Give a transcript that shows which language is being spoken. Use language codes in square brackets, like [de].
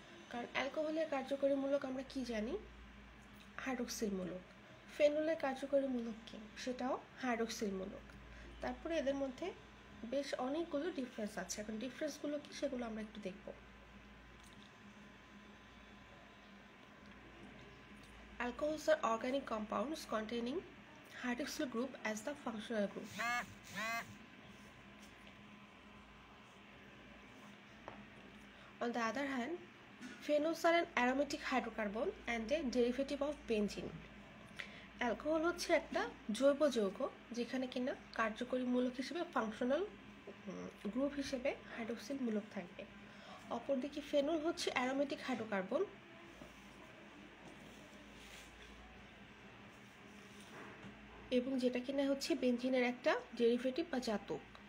[bn] কারণ অ্যালকোহলের কার্যকরী মূলক আমরা কি জানি? হাইড্রক্সিল মূলক। ফেনলের কার্যকরী মূলক কি? সেটাও হাইড্রক্সিল মূলক। তারপরে এদের মধ্যে বেশ অনেকগুলো ডিফারেন্স আছে। এখন ডিফারেন্সগুলো কি সেগুলো আমরা একটু দেখব। [en] Alcohols are organic compounds containing hydroxyl group as the functional group. On the other hand, phenols are an aromatic hydrocarbon and a derivative of benzene. [bn] Alcohol হচ্ছে একটা জৈব যৌগ যেখানে কিনা কার্যকরী মূলক হিসেবে ফাংশনাল গ্রুপ হিসেবে হাইড্রক্সিল মূলক থাকবে। অপরদিকে ফেনল হচ্ছে অ্যারোমেটিক হাইড্রোকার্বন এবং যেটা কিনা হচ্ছে বেনজিনের একটা ডেরিভেটিভ বা জাতক।